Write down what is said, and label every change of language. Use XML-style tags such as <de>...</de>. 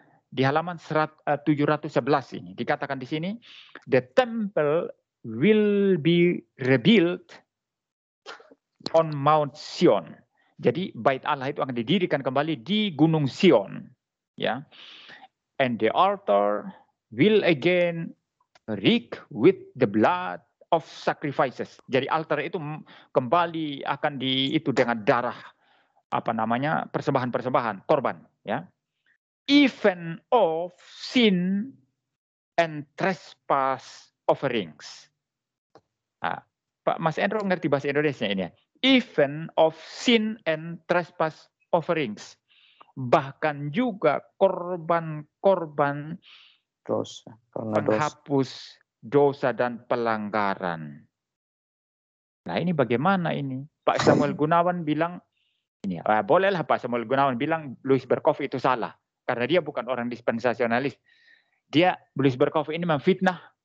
<id>Di halaman 711 ini dikatakan di sini,</id> <en>the temple will be rebuilt on Mount Sion.</en> <id>Jadi bait Allah itu akan didirikan kembali di Gunung Sion, ya.</id> <en>And the altar will again reek with the blood of sacrifices.</en> <id>Jadi altar itu kembali akan itu dengan darah persembahan korban, ya.</id> <en>Even of sin and trespass offerings.</en> <id>Nah, Pak Mas Endro ngerti bahasa Indonesia ini ya.</id> <en>Even of sin and trespass offerings.</en> <id>Bahkan juga korban-korban dosa, penghapus dosa dan pelanggaran. Nah, ini bagaimana ini? Pak Samuel Gunawan bilang, ini bolehlah Pak Samuel Gunawan bilang Louis Berkhof itu salah. Karena dia bukan orang dispensasionalis. Louis Berkhof ini memfitnah</id>